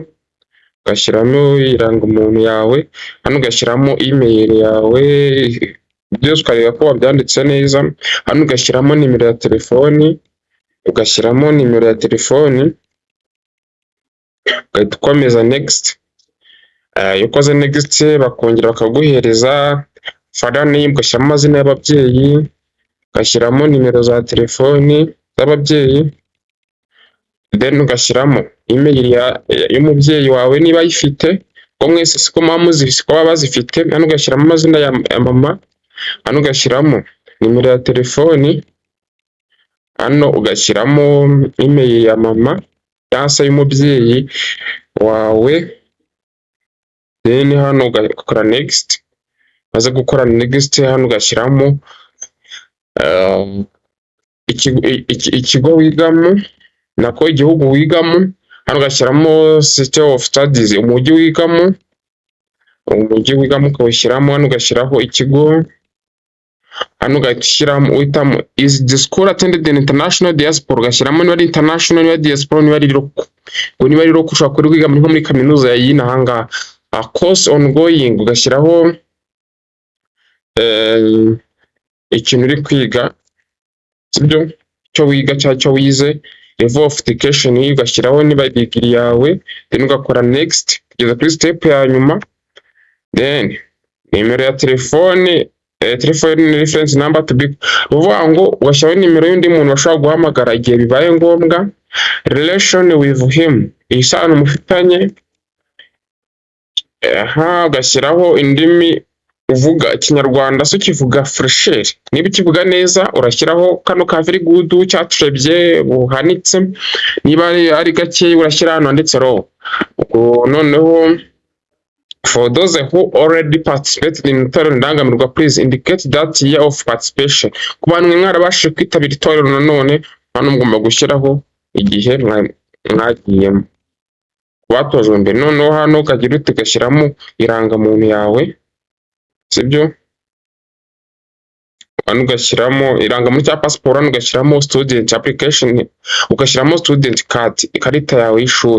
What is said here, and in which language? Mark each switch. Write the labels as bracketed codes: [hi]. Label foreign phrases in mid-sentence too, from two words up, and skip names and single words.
[rw] Ugashyiramo irangamuntu yawe, hano ugashyiramo email yawe, byose ukareba ko wabyanditse neza. Hano ugashyiramo nimero ya telefoni, ugahita ukomeza next. Iyo ukoze next bakongera bakaguhereza [en] father name, [rw] ugashyiramo amazina y'ababyeyi, ugashyiramo nimero za telefoni z'ababyeyi, then ugashyiramo email y'umubyeyi wawe niba ayifite, ko mwese siko baba bazifite. Hano ugashyiramo amazina ya mama, hano ugashyiramo nimero ya telefoni, hano ugashyiramo email ya mama cyangwa se y'umubyeyi wawe, then hano ugakora next. Maze gukora next, hano ugashyiramo ikigo wigamo, nako igihugu wigamo. Hano ugashyiramo [en] city of studies, [rw] umujyi wigamo, ukawushyiramo. Hano ugashyiraho ikigo, hano ugashyiramo uhitamo [en] is the school attended in international diaspora, [rw] ugashyiramo niba ari international, niba diaspora, niba ari local. Ngo niba ari local ushobora kwiga muri kaminuza y'ino ahangaha. [en] Course ongoing, [rw] ugashyiraho ikintu uri kwiga, sibyo? Cyo wiga cyangwa cyo wize, [en] level of education, [rw] ugashyiraho niba degree yawe, then ugakora next kugeza kuri step ya nyuma. Then nimero ya telefone, [en] reference number to be, [rw] uvuga ngo ugashyiraho nimero y'undi muntu bashobora guhamagara igihe bibaye ngombwa. [en] Relation with him, [rw] isano mufitanye. Ugashyiraho indimi uvuga Ikinyarwanda, so kivuga fresher, niba ukivuga neza urashyiraho kano ka [en] very good [rw] cyaturebye buhanitse, niba ari gake urashyira hano handitse raw. [en] Noneho for those who already participated in Itorero Indangamirwa, please indicate that year of participation. [rw] Ku bantu mwarabashije kwitabira itorero, nanone hano mugomba gushyiraho igihe mwagiyemo batojwe mbere. Noneho hano ukagira ugashyiramo irangamuntu yawe, sibyo? Hano ugashyiramo irangamuntu cya passport, hano ugashyiramo [en] student application, [rw] ugashyiramo [en] student card, [rw] ikarita yawe y'ishuri.